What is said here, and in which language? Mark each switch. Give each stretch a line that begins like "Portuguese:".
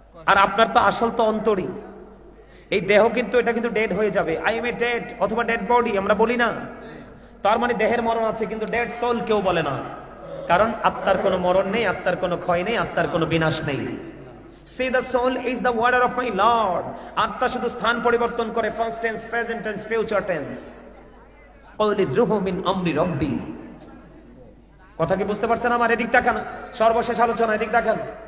Bangla: আর আপনার তো আসল তো অন্তরই। এই দেহ কিন্তু এটা কিন্তু ডেড হয়ে যাবে।
English: I am a dead
Bangla: অথবা ডেড বডি আমরা বলি না, তার মানে দেহের মরণ আছে, কিন্তু ডেড সোল কেউ বলে না। কারণ আত্মার কোনো মরণ নেই, আত্মার কোনো ক্ষয় নেই, আত্মার কোনো বিনাশ নেই।
English: See the soul is the word of my Lord.
Bangla: আত্মা শুধু স্থান পরিবর্তন করে,
English: First tense, present tense, future tense.
Arabic: ক্বাউলি রূহু মিন আমরি রাব্বি।
Bangla: কথা কি বুঝতে পারছেন আমার? এদিক তাকান, সর্বশেষ আলোচনা, এদিক তাকান।